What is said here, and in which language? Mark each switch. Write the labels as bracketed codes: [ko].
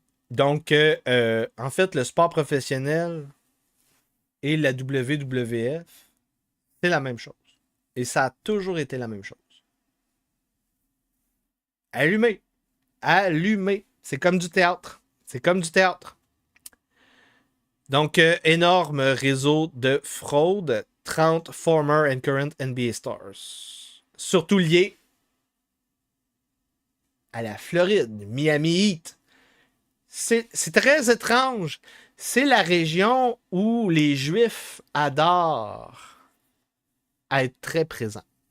[fr] Donc, en fait, le sport professionnel et la WWF, c'est la même chose. Et ça a toujours été la même chose. Allumé. Allumé. C'est comme du théâtre. C'est comme du théâtre. Donc, énorme réseau de fraude. [en] 30 former and current NBA stars. [fr] Surtout liés à la Floride, Miami Heat. C'est très étrange. C'est la région où les Juifs adorent être très présents.